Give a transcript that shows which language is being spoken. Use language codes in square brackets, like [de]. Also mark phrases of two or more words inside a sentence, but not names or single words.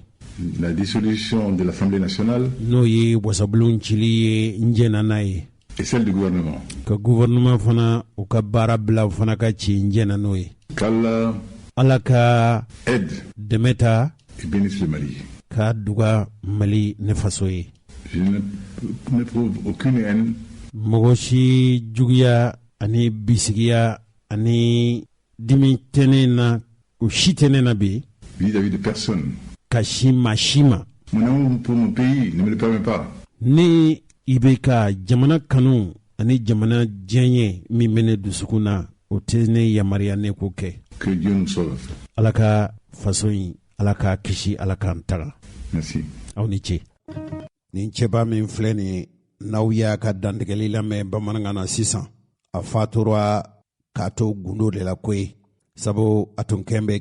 [fr] la dissolution de l'Assemblée nationale [bm] N'o ye wasabulon cili ye n jɛna n'a ye. [fr] et celle du gouvernement. [bm] Ka gouvernement fana o ka baara bila o fana ka ci n jɛna n'o ye. [fr] Qu'Allah [bm] Ala ka [fr] aide [bm] dɛmɛ ta [fr] et bénisse le Mali. [bm] ka duga Mali ne faso ye. [fr] Je n'éprouve aucune haine [bm] Mɔgɔ si juguya ani bisigiya ani dimi tɛ ne na o si tɛ ne na bi [fr] vis-à-vis de personne. [bm] ka si ma. [fr] Mon amour pour mon pays ne me le permet pas. [bm] Ni i bɛ ka jamana kanu ani jamana diɲɛ min bɛ ne dusukun na o tɛ ne yamaruya ne k'o kɛ. [fr] Que Dieu nous sauve. [bm] Ala ka faso in Ala ka kisi Ala k'an taga. [fr] Merci. [bm] Aw ni ce. Nin cɛba min filɛ nin ye n'aw y'a ka dantigɛli lamɛn bamanankan na sisan a fatura k'a to gundo de la koyi sabu a tun kɛn bɛ